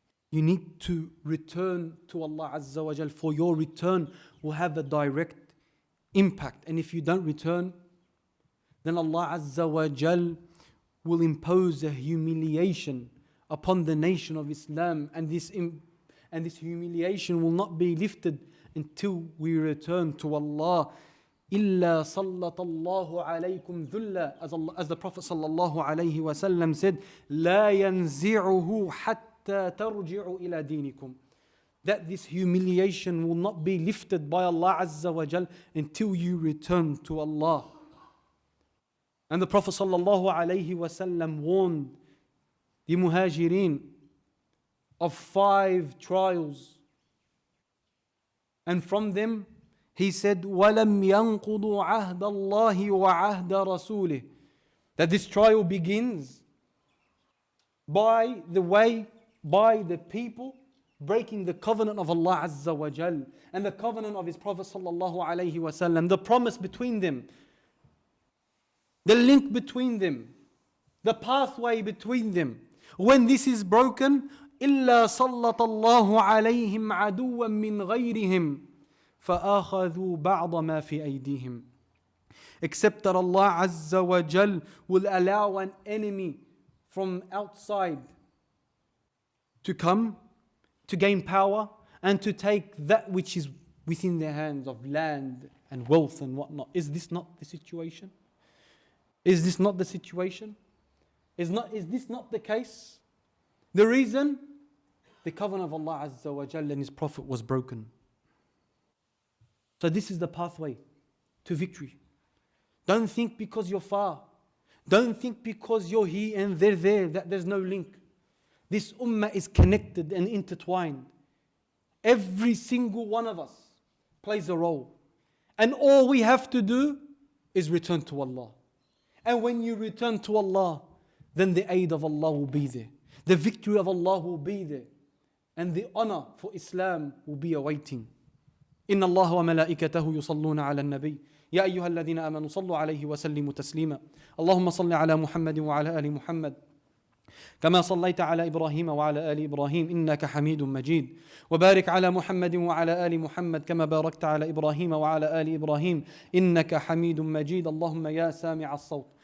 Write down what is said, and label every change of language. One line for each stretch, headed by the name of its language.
English: You need to return to Allah Azza wa Jal, for your return will have a direct impact. And if you don't return, then Allah Azza wa Jal will impose a humiliation upon the nation of Islam, and this humiliation will not be lifted until we return to Allah.
Arabic: إِلَّا صَلَّتَ اللَّهُ عَلَيْكُمْ ذُلَّ,
English: as the Prophet sallallahu alayhi wa sallam said,
Arabic: لَا يَنْزِعُهُ حَتَّى تَرْجِعُوا إِلَى دِينِكُمْ.
English: that this humiliation will not be lifted by Allah Azza wa Jal until you return to Allah. And the Prophet sallallahu alaihi wasallam warned the Muhajirin of 5 trials. And from them, he said,
Arabic: وَلَمْ يَنْقُضُوا عَهْدَ اللَّهِ وَعَهْدَ رَسُولِهِ.
English: That this trial begins by the people breaking the covenant of Allah Azza wa Jal and the covenant of His Prophet sallallahu alaihi wasallam, the promise between them, the link between them, the pathway between them. When this is broken,
Arabic: إِلَّا صَلَّطَ اللَّهُ عَلَيْهِمْ عَدُوًّا مِّنْ غَيْرِهِمْ فَأَخَذُوا بَعْضَ مَا فِي أَيْدِيهِمْ.
English: Except that Allah Azza wa Jal will allow an enemy from outside to come, to gain power, and to take that which is within their hands of land and wealth and whatnot. Is this not the situation? Is this not the situation? Is this not the case? The reason? The covenant of Allah Azza wa Jal and His Prophet was broken. So this is the pathway to victory. Don't think because you're far. Don't think because you're here and they're there that there's no link. This ummah is connected and intertwined. Every single one of us plays a role. And all we have to do is return to Allah. And when you return to Allah, then the aid of Allah will be there. The victory of Allah will be there. And the honor for Islam will be awaiting.
Arabic: إن الله وملائكته يصلون على النبي يا أيها الذين آمنوا صلوا عليه وسلموا تسليما اللهم صل على محمد وعلى آل محمد كما صليت على إبراهيم وعلى آل إبراهيم إنك حميد مجيد وبارك على محمد وعلى آل محمد كما باركت على إبراهيم وعلى آل إبراهيم إنك حميد مجيد اللهم يا سامع الصوت